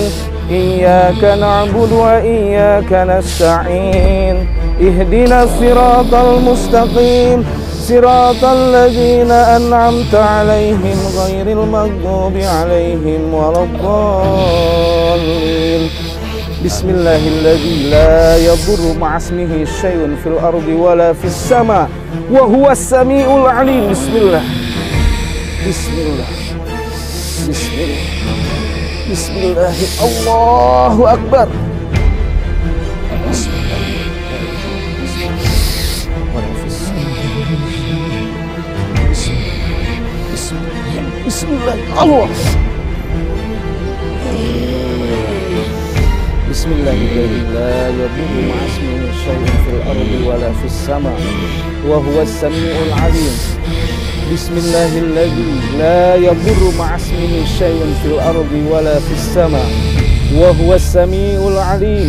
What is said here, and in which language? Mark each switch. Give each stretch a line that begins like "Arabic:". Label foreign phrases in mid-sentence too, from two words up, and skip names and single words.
Arabic: إياك نعبد وإياك نستعين. اهدنا الصراط المستقيم. صراط الذين أنعمت عليهم غير المغضوب عليهم ولا الضالين. بسم الله الذي لا يضر مع اسمه شيء في الأرض ولا في السماء وهو السميع العليم. بسم الله. بسم الله. بسم الله. بسم الله. الله أكبر. بسم الله. بسم الله. Allah. بسم الله الرحمن الرحيم. لا يضر مع اسمه شيء في الأرض ولا في السماء وهو السميع العليم. بسم الله الذي لا يضر مع اسمه شيء في الأرض ولا في السماء وهو السميع العليم.